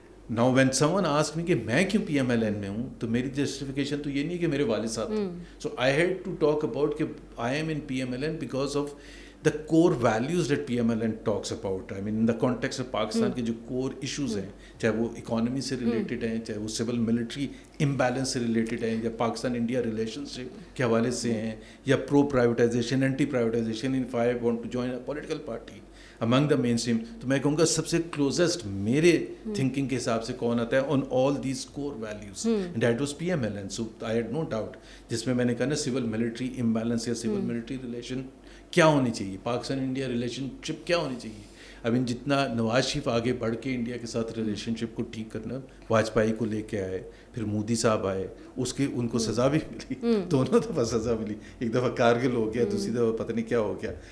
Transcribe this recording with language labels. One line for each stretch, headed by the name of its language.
English: now when someone ask me
Urdu: کہ میں کیوں پی ایم ایل این میں ہوں, تو میری جسٹیفیکیشن تو یہ نہیں ہے کہ میرے والد صاحب تھے.
English: so I had to talk about
Urdu: کہ
English: I am in P M L N because of the core values that PMLN talks about. I mean in the context of Pakistan کے جو core issues ہیں, چاہے وہ economy سے related ہیں, چاہے وہ civil military imbalance سے related ہیں, یا پاکستان انڈیا relationship کے حوالے سے ہیں, یا pro privatization anti privatization, if I want to join a political party among the mainstream,
Urdu: تو میں کہوں گا سب سے closest میرے thinking کے حساب سے کون آتا ہے
English: on all these core values, and that was PMLN. So I had no doubt,
Urdu: جس میں نے کہا نا civil military imbalance یا civil military relation کیا ہونی چاہیے, پاکستان انڈیا ریلیشن شپ کیا ہونی چاہیے. اب جتنا نواز شریف آگے بڑھ کے انڈیا کے ساتھ ریلیشن شپ کو ٹھیک کرنا, واجپئی کو لے کے آئے, پھر مودی صاحب آئے, اس کے ان کو سزا بھی ملی, دونوں دفعہ سزا ملی, ایک دفعہ کارگل ہو گیا, دوسری دفعہ پتہ نہیں کیا ہو گیا.